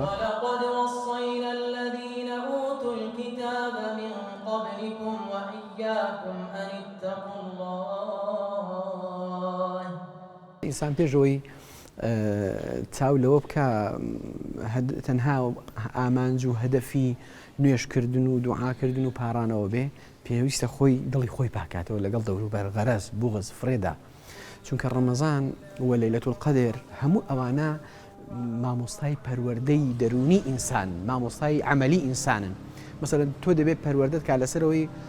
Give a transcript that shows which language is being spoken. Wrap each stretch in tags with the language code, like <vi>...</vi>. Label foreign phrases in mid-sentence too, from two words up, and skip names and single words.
<ar>ولقد وصينا الذين أوتوا الكتاب من قبلكم وإياكم أن اتقوا الله</ar> <ckb>ئینسان پێشەوەی چاو لەوە بکە تەنها ئامانج و هەدەفی نوێشکردن و دوعاکردن و پارانەوە بێ پێویستە خۆی دڵی خۆی پاکاتەوە لەگەڵ دەوروبەر غەرەز بوغز فرێدا چونکە ڕەمەزان و لەیلەتول قەدر هەموو ئەوانە مامۆستای پەروەردەی دەرونی ئینسان مامۆستای عەمەلی ئینسانن مەسەلەن تۆ دەبێت پەروەردەت کا لەسەرەوەی</ckb>